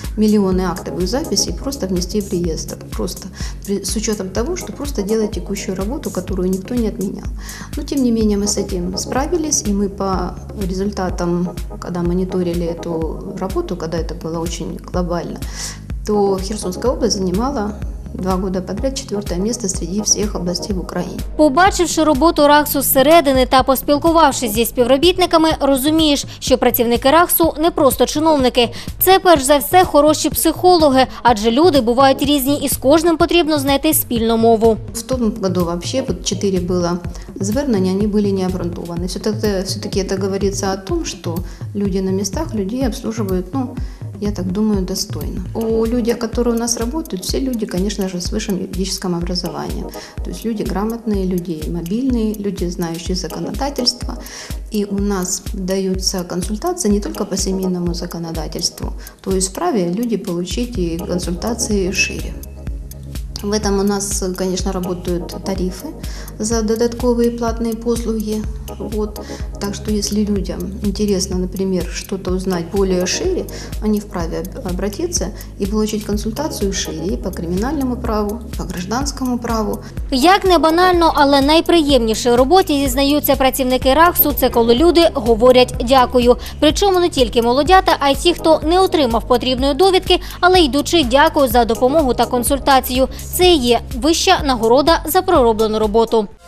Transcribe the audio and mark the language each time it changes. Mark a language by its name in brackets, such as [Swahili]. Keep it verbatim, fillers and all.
[Russian] Миллионы актовых записей просто внести в реестр. Просто с учетом того, что просто делать текущую работу, которую никто не отменял. Но тем не менее мы с этим справились, и мы по результатам, когда мониторили эту работу, когда это было очень глобально, то Херсонская область занимала два года подряд четвертое место среди [Ukrainian] всіх областей в Україні. Побачивши роботу Раксу зсередини та поспілкувавшись зі співробітниками, розумієш, що працівники Раксу не просто чиновники. Це перш за все хороші психологи, адже люди бувають різні і з кожним потрібно знайти спільну мову. [Russian] В тому году вообще вот четыре было звернення, они были не обґрунтовані. Все-таки это говорится о том, что люди на местах людей обслуживают, ну, я так думаю, достойно. О людях, которые у нас работают, все люди, конечно же, с высшим юридическим образованием. То есть люди грамотные, люди мобильные, люди, знающие законодательство. И у нас даются консультации не только по семейному законодательству, то есть вправе люди получить и консультации шире. В этом у нас, конечно, работают тарифы за додатковые платные послуги. Вот. Так что, если людям интересно, например, что-то узнать более шире, они вправе обратиться и получить консультацию шире [Ukrainian] по кримінальному праву, по гражданському праву. Як не банально, але найприємніше у роботі, зізнаються працівники РАХСу, це коли люди говорять «дякую». Причому не тільки молодята, а й ті, хто не отримав потрібної довідки, але йдучи «дякую» за допомогу та консультацію. Це є вища нагорода за пророблену роботу.